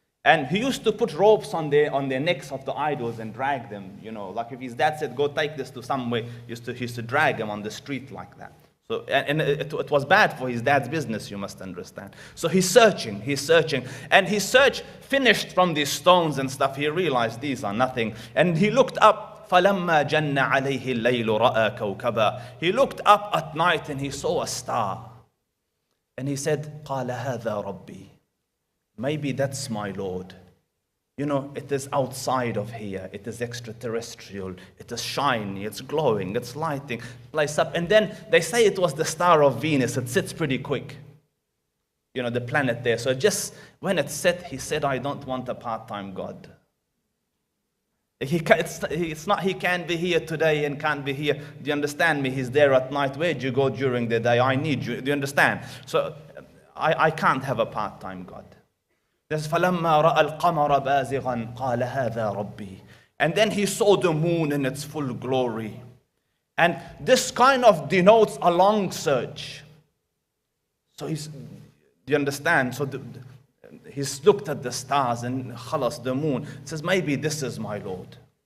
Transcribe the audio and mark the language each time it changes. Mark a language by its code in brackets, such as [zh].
[en] And he used to put ropes on the necks of the idols and drag them, like if his dad said, go take this to somewhere, he used to drag them on the street like that. So, and it was bad for his dad's business, you must understand. So he's searching, and his search finished from these stones and stuff. He realized these are nothing. And he looked up, [ar] فَلَمَّا جَنَّ عَلَيْهِ اللَّيْلُ رَأَى كَوْكَبًا. [en] He looked up at night and he saw a star. And he said, [ar] قَالَ هَذَا رَبِّي. [en] Maybe that's my Lord. It is outside of here. It is extraterrestrial. It is shiny. It's glowing. It's lighting. Lights up. And then they say it was the star of Venus. It sits pretty quick. The planet there. So just when it set, he said, I don't want a part-time God. It's not he can't be here today and can't be here. Do you understand me? He's there at night. Where'd you go during the day? I need you. Do you understand? So I can't have a part-time God. [ar] There's فَلَمَّا رَأَى الْقَمَرَ بَازِغًا قَالَ هَذَا رَبِّي. [en] And then he saw the moon in its full glory. And this kind of denotes a long search. So Do you understand? So he's looked at the stars and khalas, the moon. He says, maybe this is my Lord.